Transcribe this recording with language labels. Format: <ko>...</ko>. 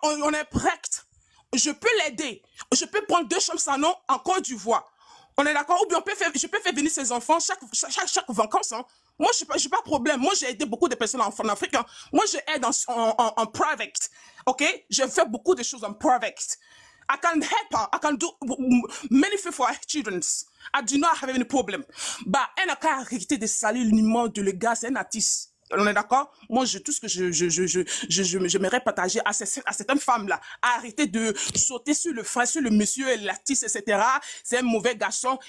<fr>On est prête. Je peux l'aider. Je peux prendre 2 chambres sans nom en Côte d'Ivoire. On est d'accord? Ou bien je peux faire venir ses enfants chaque vacances. Hein. Moi, je n'ai pas de problème. Moi, j'ai aidé beaucoup de personnes en Afrique. Hein. Moi, j'aide en private. OK? Je fais beaucoup de choses en private.</fr> <en>I can help her. I can do many things for her children. I do not have any problem.</en> <fr>Bah, elle n'a qu'à arrêter de salir l'image de le gars. C'est un artiste. On est d'accord? Moi, tout ce que j'aimerais partager à certaines femmes-là, arrêter de sauter sur le frère, sur le monsieur, l'artiste, etc. C'est un mauvais garçon.</fr>